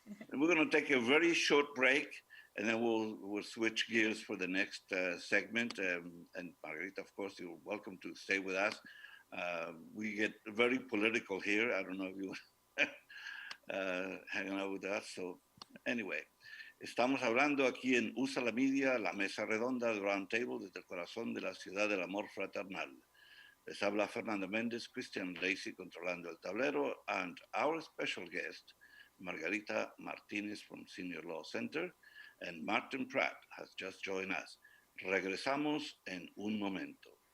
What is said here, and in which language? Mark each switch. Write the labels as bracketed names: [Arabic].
[English] And we're going to take a very short break, and then we'll switch gears for the next segment. And Margarita, of course, you're welcome to stay with us. We get very political here. I don't know if you hanging out with us. So anyway, [Spanish] estamos hablando aquí en USA la Media, la mesa redonda del Round Table desde el corazón de la ciudad del amor fraternal. Les habla [English] Fernando Mendez, Christian Lacey [Spanish] controlando el tablero, [English] and our special guest, Margarita Martinez from Senior Law Center, and Martin Pratt has just joined us. [Spanish] Regresamos en un momento.